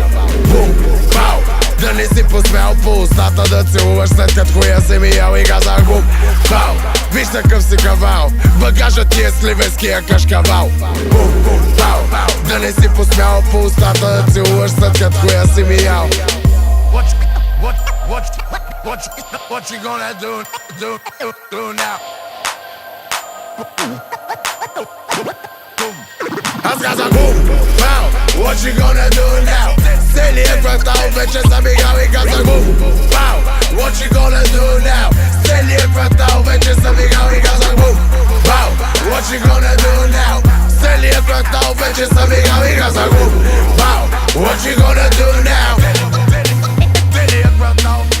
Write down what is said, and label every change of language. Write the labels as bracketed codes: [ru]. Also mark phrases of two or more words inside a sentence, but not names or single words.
[bg] Бум, пау, да не си посмял по устата да целуваш след като хуя си ми ял и казах бум, пау, виж такъв си кавал. Багажът ти е сливенския кашкавал. Бум, бум, пау, да не си посмял по устата да целуваш след като хуя си ми ял. [en] What you gonna do now? [bg] Аз казах бум, пау, [en] what you gonna do now? [bg] Целият квартал вече съм играл и казах бум, пау, [en] what you gonna do now? [bg] Целият квартал вече съм играл и казах бум, пау, [en] what you gonna do now? [bg] Целият квартал вече съм играл и казах бум, пау, [en] what you gonna do now? [bg] Целият квартал.